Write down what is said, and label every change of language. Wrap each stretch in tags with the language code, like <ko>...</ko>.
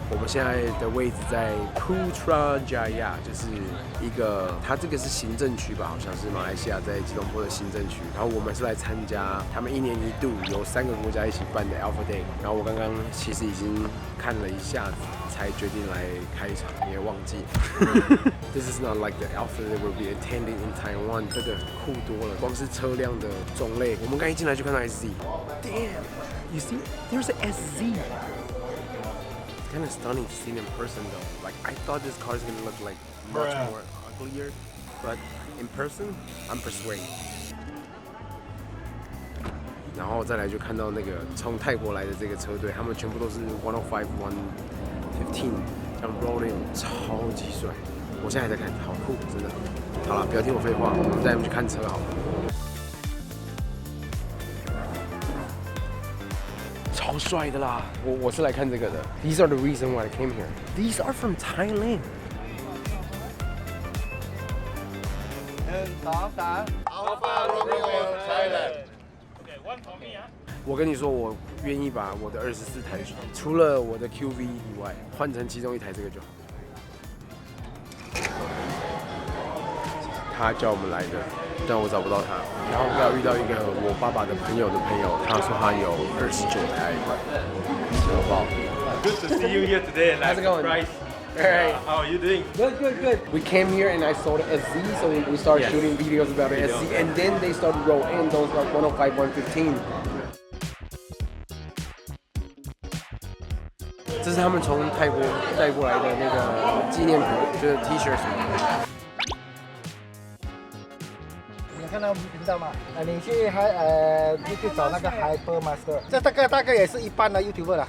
<zh>我们现在的位置在 Putrajaya， 就是一个，它这个是行政区吧，好像是马来西亚在吉隆坡的行政区。然后我们是来参加他们1年1度由3个国家一起办的 Alfa Day。然后我刚刚其实已经看了一下子，才决定来开场，也忘记。</zh> <en>This is not like the Alfa that will be attending in Taiwan。</en> <zh>这个酷多了，光是车辆的种类，我们刚一进来就看到 SZ。Damn。</zh> <en>You see, there's an SZ. It's kind of stunning to see it in person, though. Like I thought this car is gonna look like much more uglier, but in person, I'm persuaded.</en> <zh>然后再来就看到那个从泰国来的这个车队，他们全部都是105、115这样</zh> <en>roll in，</en> <zh>超级帅。我现在还在看，好酷，真的。好了，不要听我废话，我们带你们去看车好了。超帅的啦！我是来看这个的。</zh> <en>These are the reason why I came here. These are from Thailand. 1、2、3 ，ALFAROMEO Thailand. Okay, one for me</en> <zh>啊。我跟你说，我愿意把我的24台，除了我的 QV 以外，换成其中一台这个就好。他叫我们来的，但我找不到他。然后要遇到一个我爸爸的朋友的朋友，他说他有29台爱快，车爆。</zh> <en>Good to see you here today, and I'm surprised. Alright. How are you doing? Good. We came here and I saw the SZ, so we started shooting videos about the SZ, and then they started rolling in those like 105, 115.</en> <zh>这是他们从泰国带过来的那个纪念品，就是 T-shirt 什么的。你看到频道吗？你去找那个 Hypermonster， 这大概也是一般的 YouTuber 啦。</zh>